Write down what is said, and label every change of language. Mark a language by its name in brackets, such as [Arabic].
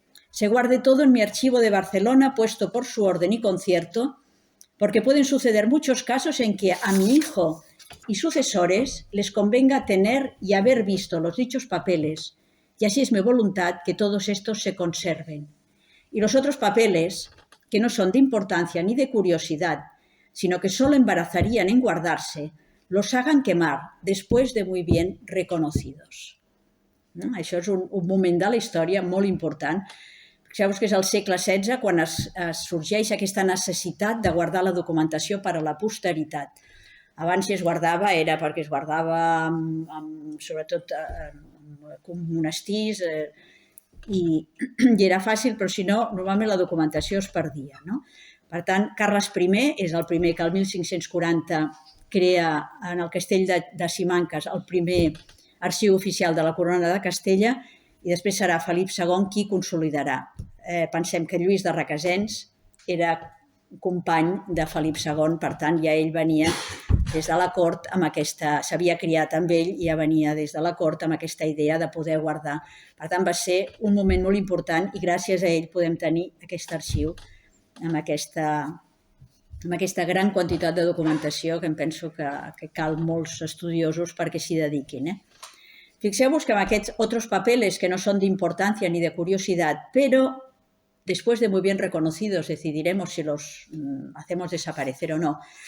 [Spanish] Se guarde todo en mi archivo de Barcelona, puesto por su orden y concierto, porque pueden suceder muchos casos en que a mi hijo y sucesores les convenga tener y haber visto los dichos papeles, y así es mi voluntad que todos estos se conserven. Y los otros papeles, que no son de importancia ni de curiosidad, sino que solo embarazarían en guardarse, los hagan quemar después de muy bien reconocidos. [Catalan] Això és un moment de la història molt important. Fixeu-vos que és al segle XVI quan sorgeix aquesta necessitat de guardar la documentació per a la posteritat. Abans si es guardava era perquè es guardava sobretot en monestirs i era fàcil, però si no, normalment la documentació es perdia. Per tant, Carles I és el primer que el 1540 crea en el castell de Simancas el primer arxiu oficial de la Corona de Castella i després serà Felip II qui consolidarà. Pensem que Lluís de Requesens era company de Felip II, per tant, ja ell venia des de la cort amb aquesta, s'havia criat amb ell i ja venia des de la cort amb aquesta idea de poder guardar. Per tant, va ser un moment molt important i gràcies a ell podem tenir aquest arxiu amb aquesta gran quantitat de documentació que em penso que cal molts estudiosos perquè s'hi dediquin. Fixeu-vos que amb aquests [Spanish] otros papeles que no son de importancia ni de curiosidad, pero después de muy bien reconocidos decidiremos si los hacemos desaparecer o no.